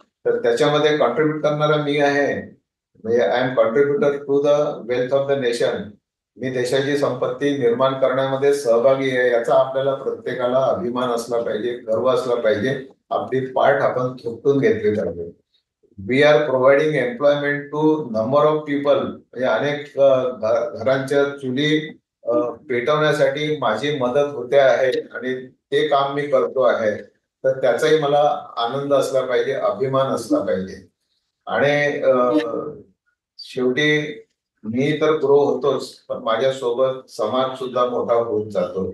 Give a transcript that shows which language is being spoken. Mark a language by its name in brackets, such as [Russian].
[Marathi] तर त्याच्यामध्ये कॉन्ट्रीब्युट करणारा मी आहे. म्हणजे [English] I am contributor to the wealth of the nation. [Marathi] मी देशाची संपत्ती निर्माण करण्यामध्ये सहभागी आहे, याचा आपल्याला प्रत्येकाला अभिमान असला पाहिजे, गर्व असला पाहिजे. आपली पार्ट आपण थोपटून घेतली पाहिजे. [English] We are providing employment to number of people. [Marathi] म्हणजे अनेक घरांच्या चुली पेटवण्यासाठी माझी मदत होते आहे आणि ते काम मी करतो आहे. तर त्याचाही मला आनंद असला पाहिजे, अभिमान असला पाहिजे. आणि शेवटी मी तर ग्रो होतोच, पण माझ्यासोबत समाज सुद्धा मोठा होत जातो.